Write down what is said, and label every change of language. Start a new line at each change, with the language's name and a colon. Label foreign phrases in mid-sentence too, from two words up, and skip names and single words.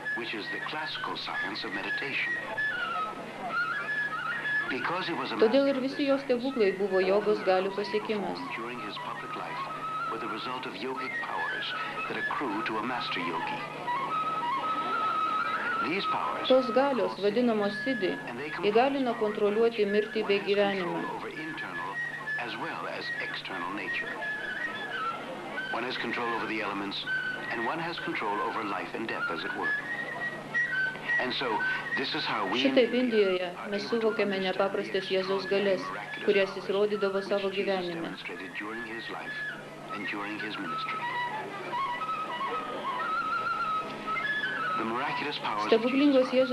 English: which is the classical science of meditation.
Lithuanian: Todėl ir visi jo stebuklai buvo jogos galių pasiekimas.
English: During his public life were the result of yogic powers that accrue to a master yogi. These powers
Lithuanian: Tos galios, vadinamos siddhi, įgalina kontroliuoti mirtį bei gyvenimą.
English: over internal as well as external nature. One has control over the elements, and one has control over life and death, as it were. And so, this is how we
Lithuanian: Šitaip Indijoje mes suvokiame nepaprastas Jėzaus galės, kurias jis rodydavo savo gyvenime.
English: demonstrated during his life and during his ministry. The miraculous powers of
Lithuanian: Stebuklingos Jesus